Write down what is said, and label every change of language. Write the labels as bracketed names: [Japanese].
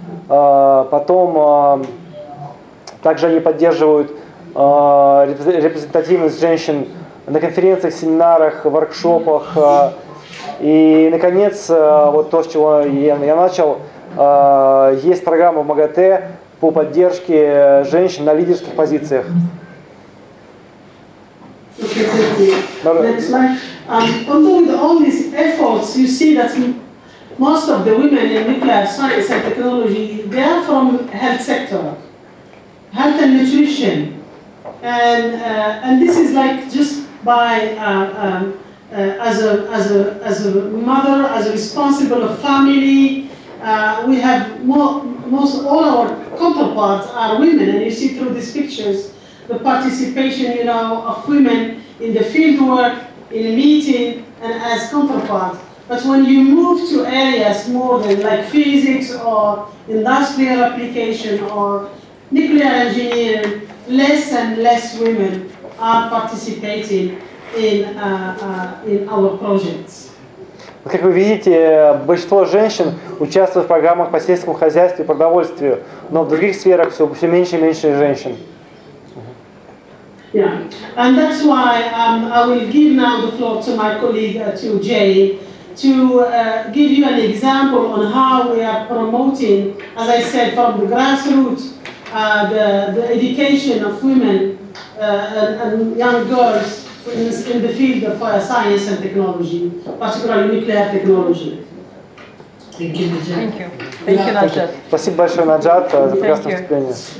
[Russian] Потом также они поддерживают репрезентативность женщин на конференциях, семинарах, воркшопах. И, наконец, вот то, с чего я начал, есть программа в МАГАТЭ по поддержке женщин на лидерских позициях. [English] Although with all these efforts, you see that most of the women in nuclear science and technology, they are from health sector, health and nutrition, and this is like just by as a mother, as a responsible of family, we have most all our counterparts are women, and you see through these pictures the participation, you know, of women in the field work, in meeting, and as counterparts. But when you move to areas more than like physics or industrial application or nuclear engineering, less and less women are participating in our projects. [Russian] Как вы видите, большинство женщин участвуют в программах по сельскому хозяйству и продовольствию, но в других сферах все меньше и меньше женщин. [English] Yeah, and that's why I will give now the floor to my colleague, to Jay, to give you an example on how we are promoting, as I said, from the grassroots, the education of women and young girls in the field of science and technology, particularly nuclear technology. Thank you, Naджat. Thank you. Thank you, Naджat. [Russian] Спасибо большое, Наджат, за прекрасное выступление.